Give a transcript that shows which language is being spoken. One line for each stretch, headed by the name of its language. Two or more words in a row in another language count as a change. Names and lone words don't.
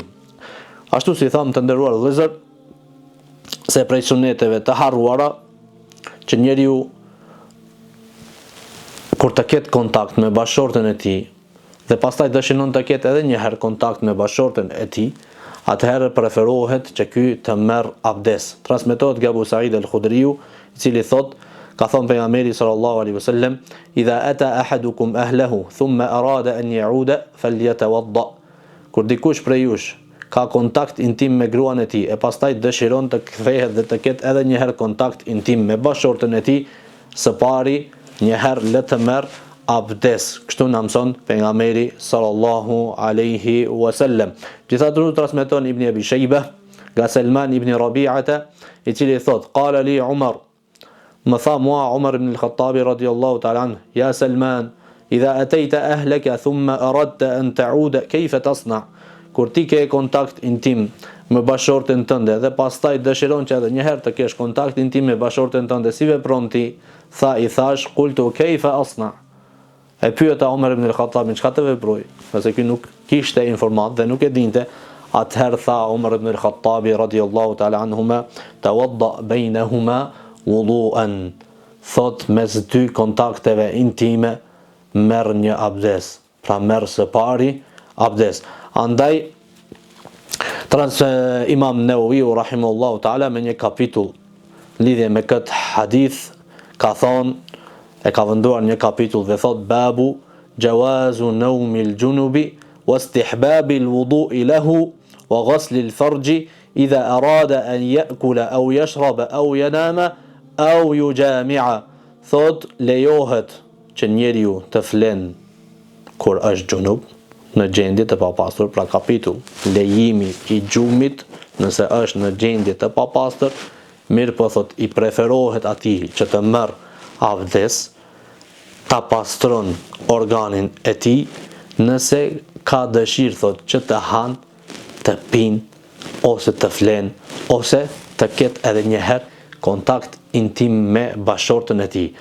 Albanian: Ashtu si thamë të nderuar vëllezër, se prej suneteve të harruara që njeriu kur të ketë kontakt me bashortën e tij dhe pastaj dëshiron të ketë edhe një herë kontakt me bashortën e tij, atëherë preferohet që ky të merr abdes. Transmetohet nga Abu Sa'id al-Khudriu, i cili thotë, ka thënë pejgamberi
Arabic: صلى الله عليه وسلم, "إذا أتى أحدكم أهله ثم أراد أن يعود فليتوضأ."
Albanian: Kur dikush prej jush ka kontakt intim me gruan e tij e pastaj dëshiron të kthehet dhe të ketë edhe një herë kontakt intim me bashortën e tij, së pari një herë le të merr abdes. Kështu na mëson pejgamberi
Arabic: صلى الله عليه وسلم.
Albanian: Gjithashtu transmeton Ibn Abi Shaybah nga Salman ibn Rabi'ata, i cili thot,
Arabic: قال لي عمر,
Albanian: më tha mua Umar ibn al-Khattabi
Arabic: رضي الله تعالى عنه, يا سلمان إذا أتيت أهلك ثم أردت أن تعود كيف تصنع?
Albanian: Kur ti ke kontakt intim me bashortën tënde dhe pastaj dëshiron që edhe një herë të kesh kontakt intim me bashortën tënde, si vepron ti? I thash,
Arabic: قلت كيف أصنع?
Albanian: E pyeta Umar ibn al-Khattabi, çka të veproj? Pse ky nuk kishte informat dhe nuk e dinte. Atëherë tha Umar ibn al-Khattabi
Arabic: رضي الله تعالى عنهما, توضأ بينهما وضوءا.
Albanian: Thot mes dy kontakteve intime merr një abdes. Pra merr së pari abdes. Andaj Imam Nawawi
Arabic: رحمه الله تعالى
Albanian: me një kapitull lidhje me këtë hadith ka thonë, e ka venduar një kapitull dhe thot,
Arabic: باب جواز نوم الجنب واستحباب الوضوء له وغسل الفرج إذا أراد أن يأكل أو يشرب أو ينام أو يجامع.
Albanian: Thot lejohet që njeriu të flen kur është junub, në gjendje të papastër, pra kapitull lejimi i gjumit nëse është në gjendje të papastër, mirë po thot i preferohet atij që të merr abdes, ta pastron organin e tij, nëse ka dëshirë thot që të han, të pin, ose të flen, ose të ketë edhe një herë kontakt intim me bashortën e tij.